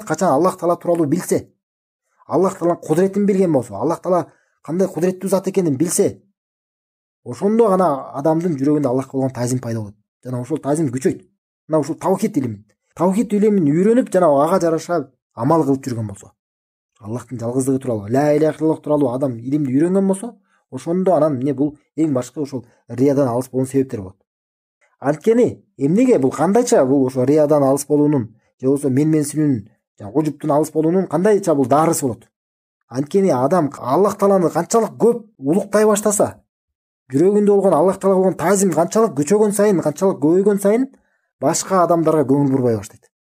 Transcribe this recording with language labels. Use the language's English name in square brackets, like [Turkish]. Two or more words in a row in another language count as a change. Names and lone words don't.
[Kyrgyz] Качан Аллах таала тууралуу билсе, Аллах тааланын кудретин билген болсо, Аллах таала кандай кудреттүү зат экенин билсе, ошондо гана адамдын жүрөгүндө Аллахка болгон таазим пайда болот. Жана ошол таазим күчөйт. Мына ушул таухид илимин үйрөнүп, жана ага жараша амал кылып жүргөн болсо, Аллахтын жалгыздыгы тууралуу, [Arabic] لا إله إلا الله [Kyrgyz] тууралуу адам илимди үйрөнгөн болсо, Ошондо анан эмне бул эң башкы ошол риядан алыс болгон себептер болот. Анткени эмнеге бул кандайча бул ошо риядан алыс болуунун же болбосо менменсинүүнүн ужуптун алыс болуунун кандайча бул дарысы болот. Анткени адам Аллах Тааланы канчалык көп улуктай баштаса, жүрөгүндө болгон Аллах Таалага болгон таазим канчалык күчөгөн сайын, канчалык көбөйгөн сайын башка адамдарга көңүл бурбай баштайт.